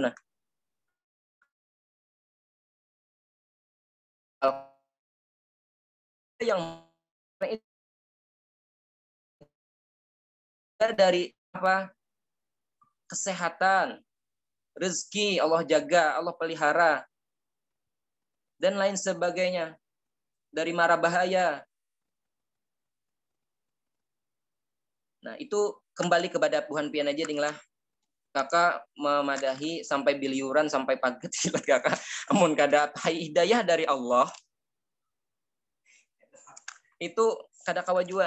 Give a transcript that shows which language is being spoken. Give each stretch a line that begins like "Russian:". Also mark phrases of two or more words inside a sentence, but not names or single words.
Indonesian: Nah, yang dari apa? Kesehatan, rezeki Allah jaga, Allah pelihara, dan lain sebagainya, dari mara bahaya.
Banjar: Nah, itu kembali kepada Tuhan pian aja, Ding lah. Kakak memadahi sampai biliuran, sampai paget kakak. Amun kada hidayah dari Allah, itu kada kawa jua.